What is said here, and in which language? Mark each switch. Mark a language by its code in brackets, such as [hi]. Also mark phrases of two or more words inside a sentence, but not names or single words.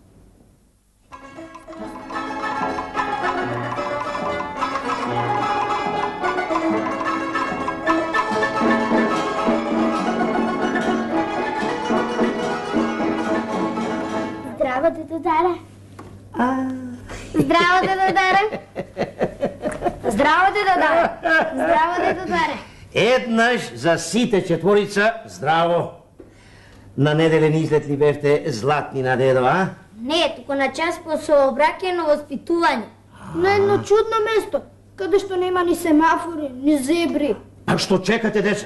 [mk] Zdravo, Dedodare. Zdravo, Dedodare. Zdravo, Dedodare. Zdravo, Dedodare. Еднаш за сите четворица здраво. На неделен излет ли бевте златни на дедо, а? Не, туку на час по сообраќајно воспитување. На едно чудно место, каде што нема ни семафори, ни зебри. А што чекате, деца?